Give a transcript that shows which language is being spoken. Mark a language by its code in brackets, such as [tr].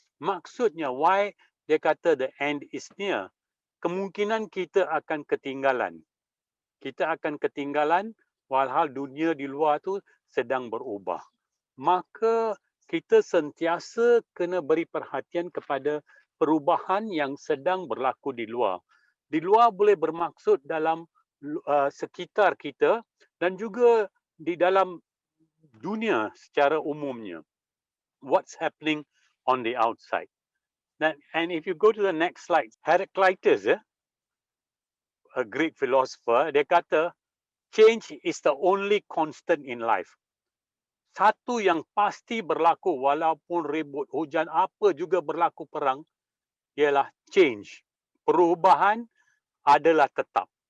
[ms] Maksudnya, [en] why [ms] dia kata [en] the end is near? [ms] Kemungkinan kita akan ketinggalan. Kita akan ketinggalan walhal dunia di luar tu sedang berubah. Maka kita sentiasa kena beri perhatian kepada perubahan yang sedang berlaku di luar. Di luar boleh bermaksud dalam sekitar kita dan juga di dalam dunia secara umumnya. [en] What's happening on the outside. And if you go to the next slide, Heraclitus, a Greek philosopher, [ms] dia kata, [en] change is the only constant in life. [ms] Satu yang pasti berlaku walaupun ribut, hujan, apa juga berlaku perang, ialah change. Perubahan adalah tetap.